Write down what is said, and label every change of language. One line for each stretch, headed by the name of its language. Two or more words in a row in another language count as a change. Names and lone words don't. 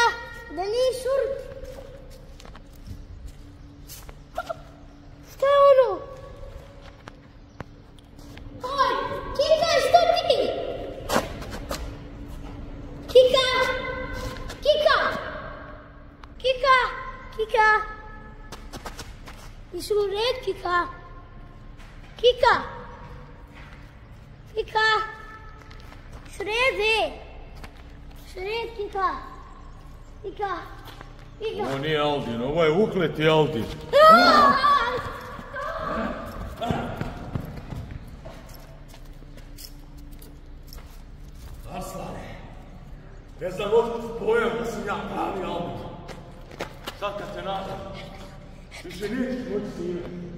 Bosnian: Da nije šurti. Šta je ono? Oj, Kika, što ti? Kika! Kika! Kika! Kika! Jesu u red, Kika? Kika! Kika! Sredi! Sred, Kika! Kika! Kika! Ovo nije Aldin, ovo je Ukleti Aldin. Aslane, ne znam otkud pojam da sam ja pravi Aldin. Sad kad te nađem, više nećeš moći snimati.